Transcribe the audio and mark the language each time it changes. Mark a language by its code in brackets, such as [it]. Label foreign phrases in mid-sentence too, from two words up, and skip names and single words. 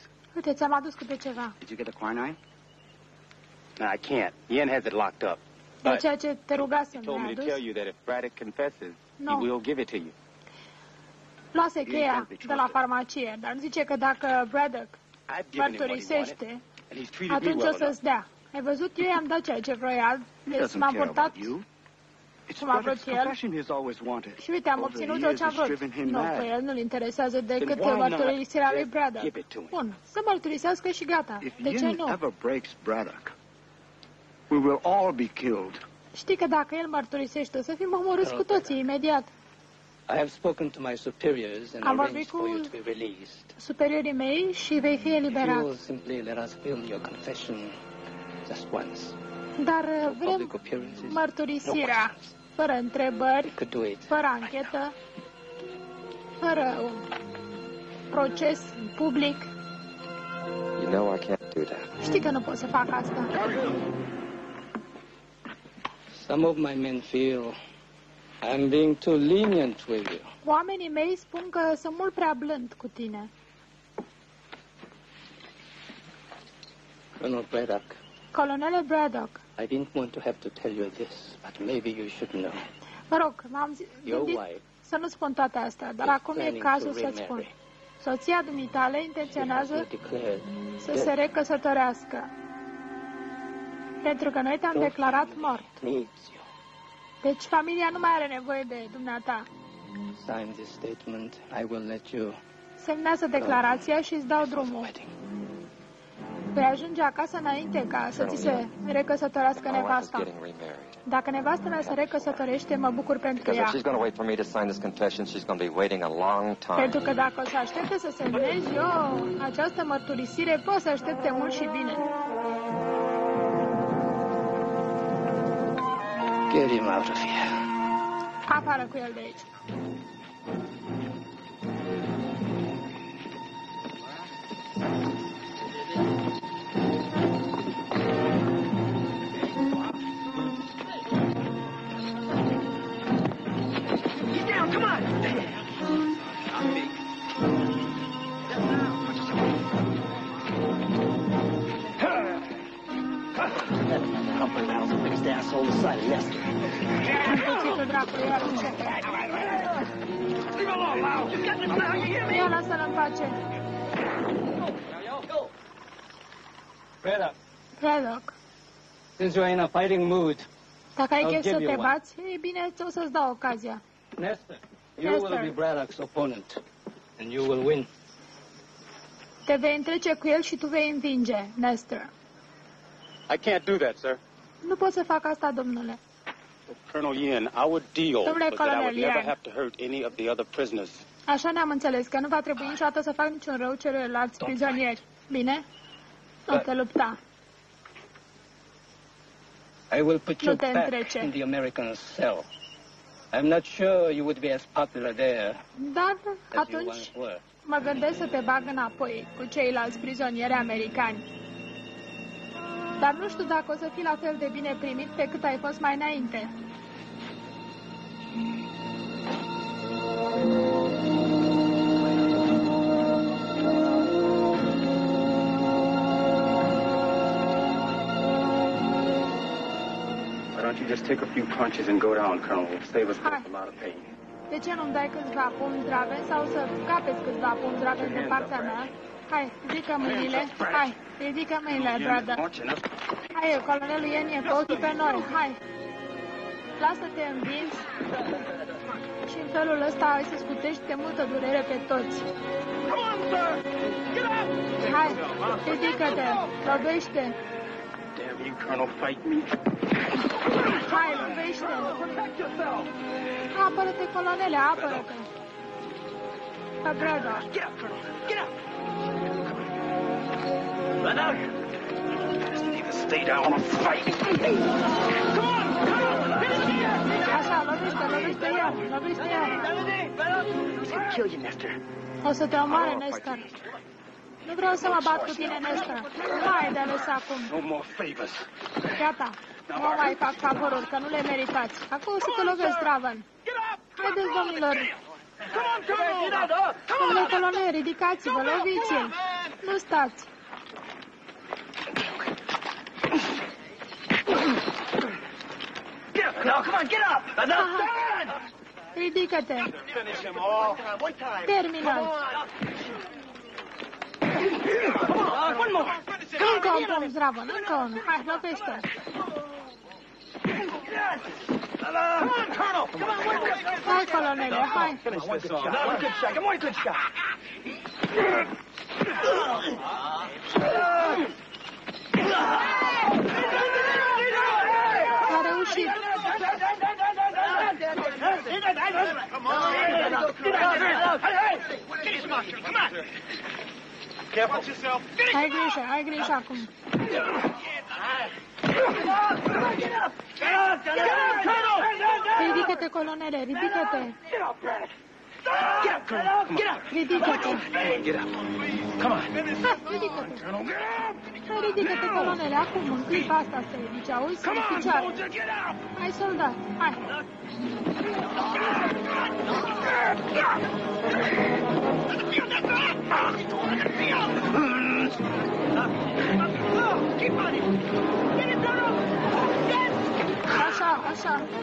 [ro] Uite, ți-am adus câte ceva. [en] Did you get the quinine? No, I can't. Yen has it locked up. [ro] De [en] But [ro] ceea ce te rugasem, [en] he told [ro] mi-ai [en] me to [ro] adus. [en] tell you that if Braddock confesses, No. he will give it to you. [ro] Luase cheia de la farmacie, dar zice că dacă Braddock [en] I've given him what he wanted, [ro] mărturisește, [en] and he's treated me [ro] atunci [en] well [ro] o să-ți [en] enough. [ro] dea. Ai văzut? Eu i-am dat ceea ce vroia, [en] He [ro] deci [en] doesn't [ro] m-am [en] care [ro] purtat [en] about you. It's [ro] cum a vrut [en] Braddock's [ro] el. [en] confession he's always wanted. [ro] Și uite, am [en] Over the [ro] obținut [en] years, [ro] tot ce am [en] it's [ro] vrut. [en] driven him [ro] Nu, [en] mad. [ro] pe el nu-l interesează decât [en] Then why not [ro] mărturisirea lui [en] just [ro] Braddock. [en] give it to him? [ro] Bun, să mărturisească și gata. [en] If [ro] De ce [en] Yin [ro] nu? [en] ever breaks Braddock, we will all be killed. [ro] Știi că dacă el mărturisește, o să fim omorâți cu toții imediat. [en] I have spoken to my superiors and [ro] Am [en] arranged [ro] vorbit [en] for you [ro] cu [en] to be released. [ro] superiorii mei și vei fi [en] If you [ro] eliberat. [en] will simply let us feel your confession just once. [ro] Dar [en] No [ro] vrem [en] public appearances, no [ro] mărturisirea, [en] questions. [ro] fără întrebări, You could do it. fără anchetă, fără un proces public. [en] You know I can't do that. [ro] Știi că nu pot să fac asta. [en] Some of my men feel I'm being too lenient with you. [ro] Oamenii mei spun că sunt mult prea blând cu tine. [en] Colonel Braddock, [ro] Colonele Braddock, [en] I didn't want to have to tell you this, but maybe you should know. [ro] vă rog, m-am [en] Your [ro] gândit [en] wife [ro] să nu spun toate astea, dar [en] is [ro] acum e [en] planning [ro] cazul [en] to [ro] să-ți spun. [en] remarry. [ro] Soția dumitale [en] She has [ro] intenționează [en] declared [ro] să se recăsătorească. Pentru că noi te-am declarat mort. [en] needs you. [ro] Deci familia nu mai are nevoie de dumneata. [en] Sign this statement. I will let you [ro] Semnează declarația și îți dau drumul. [en] wedding. [ro] Vei ajunge acasă înainte ca să ți se recăsătorească [en] My wife is [ro] nevasta. [en] getting remarried. [ro] Dacă nevasta mea se recăsătorește, mă bucur pentru [en] Because if [ro] ea. [en] she's going to wait for me to sign this confession, she's going to be waiting a long time. [ro] Pentru că dacă o să aștepte să semnez eu această mărturisire, pot să aștepte mult și bine. [en] Get him out of here. [ro] Afară cu el de aici. [en] Get down, come on! Humper Rattle's the biggest asshole in the side of Nestor. [ro] Am cuțitul dracului, iar începe. Ia, lasă-l în pace. [en] Braddock. Since you're in a fighting mood, [ro] dacă ai chef să te bați, e bine, o să-ți dau ocazia. [en] Nestor, you will be Braddock's opponent, and you will win. [ro] Te vei întrece cu el și tu vei învinge, Nestor. [en] I can't do that, sir. [ro] Nu pot să fac asta, domnule. [en] Colonel Yin, our deal was that I would never have to hurt any of the other prisoners. [ro] Așa ne-am înțeles, că nu va trebui niciodată să fac niciun rău celorlalți prizonieri. Bine? Nu te lupta. [en] I will put you back in the American cell. I'm not sure you would be as popular there. [ro] Dar atunci mă gândesc să te bag înapoi cu ceilalți prizonieri americani. Dar nu știu dacă o să fii la fel de bine primit pe cât ai fost mai înainte. [en] Why don't you just take a few punches and go down, Colonel? It'll save us both a lot of pain. [ro] De ce nu-mi dai câțiva pumni draven sau să capeți câțiva pumni draven de partea mea? Hai, ridică mâinile. Hai, ridică mâinile, brother. Hai, colonelul Yen e cu ochii pe noi. Hai. Lasă-te învinți. Și în felul ăsta ai să scutești de multă durere pe toți. Hai, ridică-te. Lovește. [en] Damn you, Colonel, fight me. [ro] Hai, lovește. Apără-te, colonele, apără-te. Pe brother. [en] Get up, Colonel. Get up. Brother. Just need to stay down and fight. Come on, Colonel. Finish here. [ro] Așa, lovește el. [en] He's gonna kill you, Nestor. [ro] O să te omoare, Nestor. Nu vreau să mă bat cu tine, Nestor. Hai de ales acum. [en] No more favors. [ro] Gata. Nu mai fac favoruri, că nu le meritați. Acum o să te lovesc, Draven. Haideți, domnilor. Domnule colonel, ridicați-vă, loviți-l. Nu stați. [en] Now, come on, get up! [ro] Ridică-te. Termină-l. Încă un pumn, Draven, încă unul. Hai, lovește. Hai, colonele, hai. [en] One good shot. [ro] A reușit. Ai grijă acum. Ridică-te, colonele, ridică-te. Ridică-te. [en] Come on. [ro] Ridică-te. Hai, ridică-te, colonele, acum, în clipa asta să ridici, auzi, să-mi picioare. Hai, soldat, hai. Așa, așa.